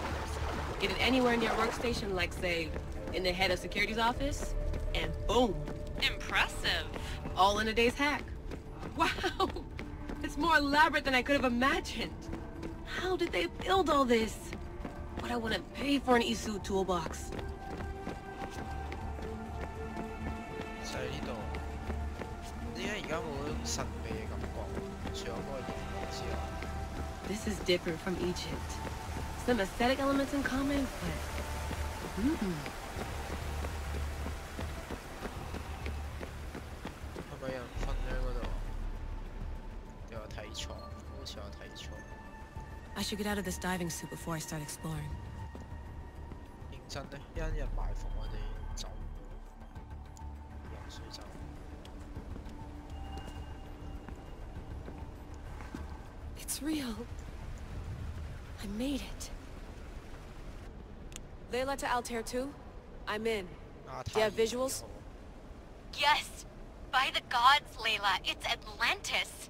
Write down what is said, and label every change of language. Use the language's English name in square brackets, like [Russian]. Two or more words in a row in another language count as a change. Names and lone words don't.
[English] Get it anywhere near workstation, like, say, in the head of security's office, and boom. Impressive. All in a day's hack. Wow! It's more elaborate than I could have imagined. How did they build all this? But I wouldn't pay for an Isu toolbox. [Cantonese] 就係呢度。點解而家冇嗰種神秘嘅感覺？除咗嗰個熒幕之外。 [English] This is different from Egypt. Some aesthetic elements in common, but... [Cantonese] 係咪有人瞓咗喺嗰度？有睇錯，好似有睇錯。 [English] I should get out of this diving suit before I start exploring. [Cantonese] 認真咧，一人埋伏我哋走，游水走。 [English] It's real. I made it. Layla to Altair 2? I'm in. Do you have visuals? Yes. By the gods, Layla, it's Atlantis.